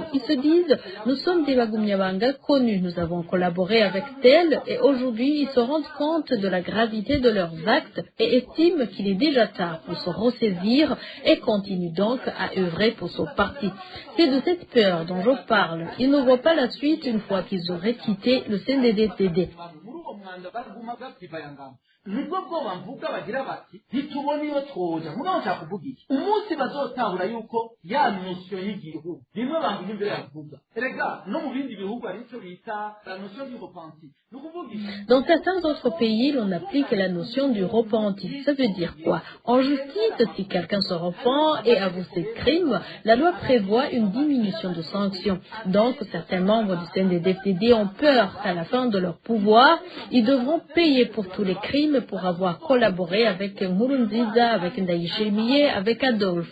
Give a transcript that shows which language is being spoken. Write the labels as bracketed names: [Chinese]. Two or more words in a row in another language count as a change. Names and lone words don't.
[French] Ils se disent, nous sommes des Bagumyabanga connus, nous avons collaboré avec tel, et aujourd'hui ils se rendent compte de la gravité de leurs actes et estiment qu'il est déjà tard pour se ressaisir et continuent donc à œuvrer pour son parti. C'est de cette peur dont je parle. Ils ne voient pas la suite une fois qu'ils auraient quitté le CNDD-FDD. [Rundi] nibwo bwoba mvuga bagira bati ntitubone iyo twoja mugabo nshaka kuvuga iki umunsi bazotahura yuko ya notion y'igihugu rimwe bantu imbere yavuga erega no mu bindi bihugu ari cyo bita [French] la notion du repenti. Dans certains autres pays, l'on applique la notion du repenti. Ça veut dire quoi? En justice, si quelqu'un se repent et avoue ses crimes, la loi prévoit une diminution de sanctions. Donc, certains membres du CNDD-FDD ont peur qu'à la fin de leur pouvoir, ils devront payer pour tous les crimes pour avoir collaboré avec Nkurunziza, avec Ndayishimiye, avec Adolphe.